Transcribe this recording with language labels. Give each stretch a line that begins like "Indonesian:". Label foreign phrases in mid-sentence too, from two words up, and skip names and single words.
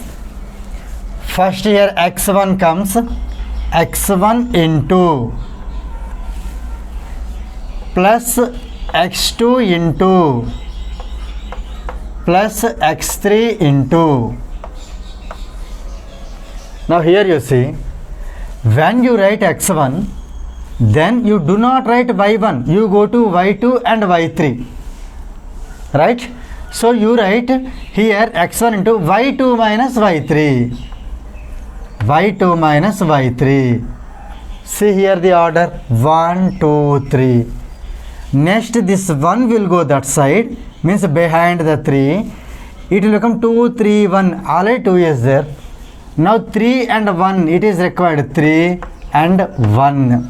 English: First here x1 comes, x1 into plus x2 into plus x3 into. Now here you see, when you write x1, then you do not write y1, you go to y2 and y3. Right? So you write here x1 into y2 minus y3. y2 minus y3. See here the order 1, 2, 3. Next this 1 will go that side, means behind the 3. It will become 2, 3, 1. Already 2 is there. Now 3 and 1, it is required 3 and 1.